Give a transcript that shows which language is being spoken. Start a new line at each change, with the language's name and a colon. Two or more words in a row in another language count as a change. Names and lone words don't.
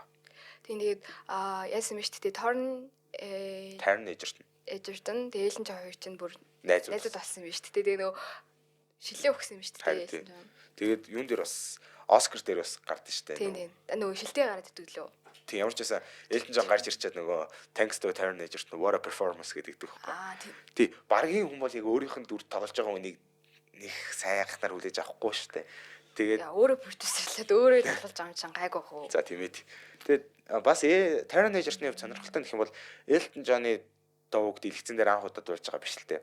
Mongolian: Тэгээд яасан мэт дээ Taron Egerton дээлэн ч хоёр чинь бүр найзууд болсон юм шүү дээ. Тэгээд нөгөө шилээ өгсөн юм шүү дээ. Тэгээд юун дээр бас Oscar дээр бас гардаг шүү дээ. Тийм. Нөгөө шилтэй гараад идэг лөө. Тийм ямар ч байсан Elton John гарч ирчээд нөгөө
English: Thanks to Taron Egerton what a performance
Mongolian: гэдэг дэх байхгүй. Тийм. Баргийн хүн бол яг өөрийнх нь дүр тоглож байгаа хүнийг нэг сайн хахнаар хүлээж авахгүй шүү дээ. Тэгээд өөрөө продюсерлээд өөрөө тоглож байгаа юм чинь гайгүй хөө. За тийм ээ. Тэгээд бас Taron Egerton-ийн сонирхолтой гэх юм бол Elton John-ы дууг дэлгэцэн дээр анх удаа дуулж байгаа биш л дээ.